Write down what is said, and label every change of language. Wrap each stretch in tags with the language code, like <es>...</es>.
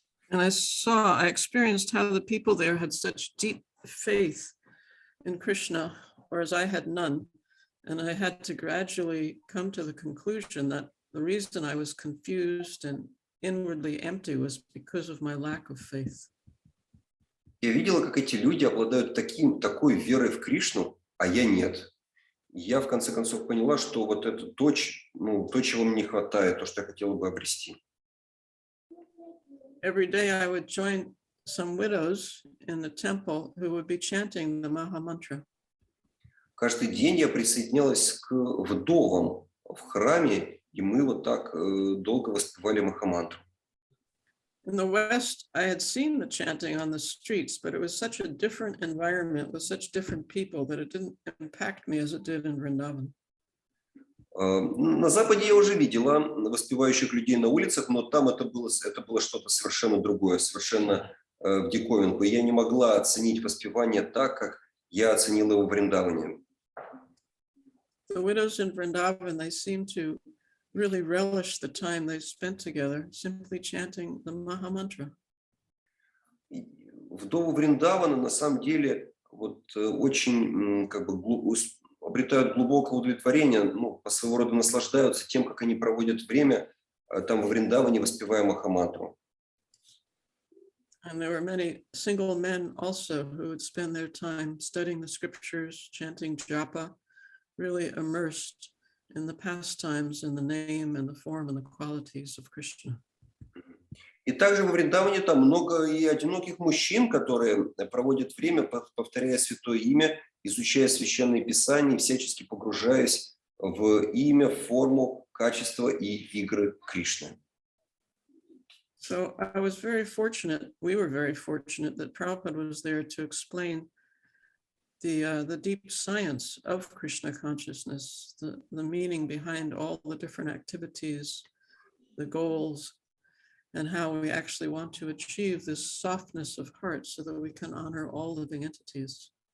<en>And I experienced how the people there had such deep faith in Krishna, whereas I had none. And I had to gradually come to the conclusion that the reason I was confused and inwardly empty was because of my lack of faith.</en> <ru>Я видела, как эти люди обладают такой верой в Кришну, а я нет. И я в конце концов поняла, что вот это то, чего мне не хватает, то, что я хотела бы обрести.</ru> <en>Every day I would join some widows in the temple who would be chanting the Maha Mantra.</en> <ru>Каждый день я присоединялась к вдовам в храме, и мы вот так долго воспевали Махамантру.</ru> <en>In the West, I had seen the chanting on the streets, but it was such a different environment with such different people that it didn't impact me as it did in Vrindavan.</en> <ru>На Западе я уже видела воспевающих людей на улицах, но там это было что-то совершенно другое, совершенно в диковинку. И я не могла оценить воспевание так, как я оценила его в Вриндаване.</ru> <en>The widows in Vrindavan, they seem to really relish the time they spent together, simply chanting the Maha Mantra.</en> <ru>Вдовы Вриндавана на самом деле вот очень обретают глубокое удовлетворение, по своего рода наслаждаются тем, как они проводят время там во Вриндаване, воспевая Махамантру.</ru> <en>And there were many single men also who would spend their time studying the scriptures, chanting japa, really immersed in the pastimes, in the name and the form and the qualities of Krishna.</en> <ru>И также во Вриндаване там много и одиноких мужчин, которые проводят время, повторяя святое имя, изучая священные писания, всячески погружаясь в имя, форму, качество и игры Кришны.</ru> <en>So I was very fortunate, we were very fortunate that Prabhupada was there to explain the deep science of Krishna consciousness, the meaning behind all the different activities, the goals, and how we actually want to achieve this softness of heart so that we can honor all living entities.</en>